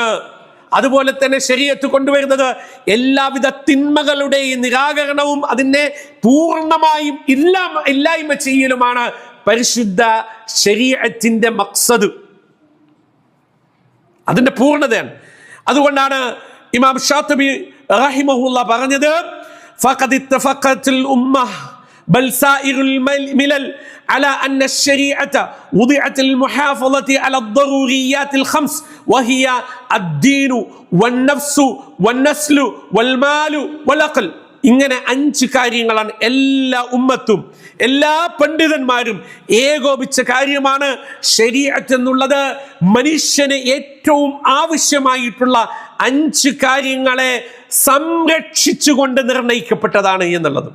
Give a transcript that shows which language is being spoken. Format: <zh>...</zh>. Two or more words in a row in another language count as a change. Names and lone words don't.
<ml>അതുപോലെ തന്നെ ശരീഅത്ത് കൊണ്ടുവരുന്നത് എല്ലാവിധ തിന്മകളുടെയും നിരാകരണവും അതിനെ പൂർണ്ണമായും ഇല്ലായ്മ ചെയ്യലുമാണ് പരിശുദ്ധ ശരീഅത്തിന്റെ മഖ്സദ്, അതിന്റെ പൂർണ്ണതയാണ്. അതുകൊണ്ടാണ് ഇമാം ഷാത്തിബി റഹിമഹുല്ലാഹ് പറഞ്ഞത്,</ml> <ar>فقد اتفقت الأمة بل سائر الملل على أن الشريعة وضعت للمحافظة على الضروريات الخمس وهي الدين والنفس والنسل والمال والعقل.</ar> <ml>ഇങ്ങനെ 5 കാര്യങ്ങളാണ് എല്ലാ ഉമ്മത്തും എല്ലാ പണ്ഡിതന്മാരും ഏകോപിച്ച കാര്യമാണ് ശരീഅത്ത് എന്നുള്ളത്. മനുഷ്യന് ഏറ്റവും ആവശ്യമായിട്ടുള്ള 5 കാര്യങ്ങളെ സംരക്ഷിച്ചുകൊണ്ട് നിർണയിക്കപ്പെട്ടതാണ് എന്നുള്ളത്.</ml>